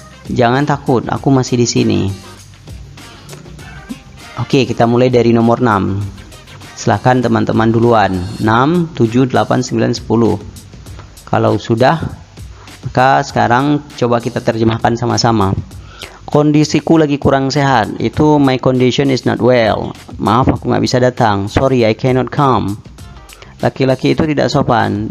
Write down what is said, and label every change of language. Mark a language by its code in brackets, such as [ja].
[id] Jangan takut, aku masih di sini. Oke, kita mulai dari nomor 6. Silahkan teman-teman duluan. 6, 7, 8, 9, 10. Kalau sudah, maka sekarang coba kita terjemahkan sama-sama. Kondisiku lagi kurang sehat. Itu [en] my condition is not well. [id] Maaf aku nggak bisa datang. [en] Sorry, I cannot come. [id] Laki-laki itu tidak sopan.